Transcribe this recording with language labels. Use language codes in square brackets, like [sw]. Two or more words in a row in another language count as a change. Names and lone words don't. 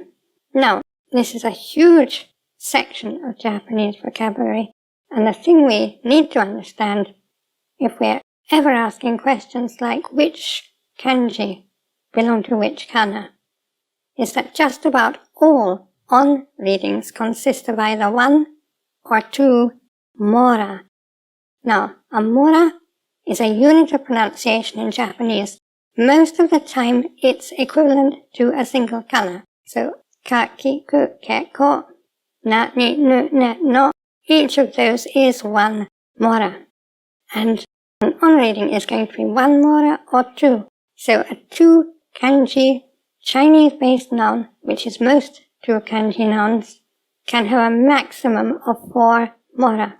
[en] Now, this is a huge section of Japanese vocabulary, and the thing we need to understand if we're ever asking questions like which kanji belong to which kana is that just about all on readings consist of either 1 or 2 mora. Now, a mora is a unit of pronunciation in Japanese. Most of the time, it's equivalent to a single kana. So, [ja] ka, ki, ku, ke, ko, na, ni, nu, ne, no. [en] Each of those is 1 mora. And An on-reading is going to be one mora or two. So a two kanji Chinese-based noun, which is most two kanji nouns, can have a maximum of 4 mora.